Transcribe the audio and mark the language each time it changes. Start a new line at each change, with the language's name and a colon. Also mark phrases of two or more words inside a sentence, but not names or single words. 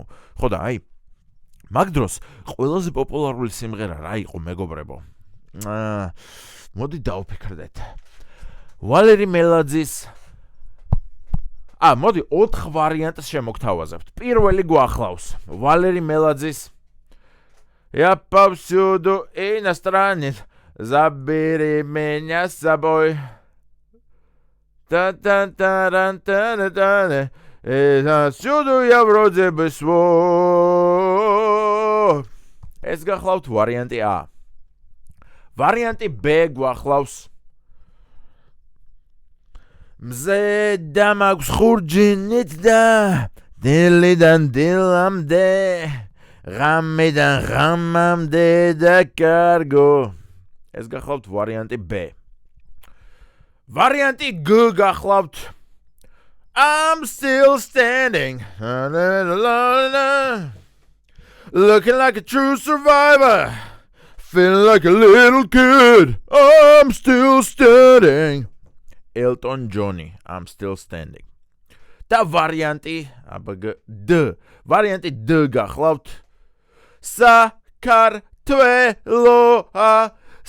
Georgian: ხო და აი მაგ დროს ყველაზე პოპულარული სიმღერა რა იყო, მეგობრებო? მოდი დავფიქრდეთ. ვალერი მელაძის მოდი 4 ვარიანტს შემოგთავაზებთ. პირველი გვახლავს ვალერი მელაძის
Russian: Я повсюду иностранец, забери меня с собой. Та-та-та-ран-та-та-та-та, всюду я вроде бы свой.
Georgian: ეს გახლავთ ვარიანტი A. ვარიანტი B გვახლავს მზე და მაქვს ხურჯინით და დილიდან დილამდე ღამიდან ღამამდე და კარგო. ეს გახლავთ ვარიანტი B. ვარიანტი G გახლავთ
English: I'm still standing looking like a true survivor feeling like a little kid I'm still standing Elton Johnny, I'm still standing.
Georgian: და ვარიანტი D. ვარიანტი D გახლავთ საქართველოა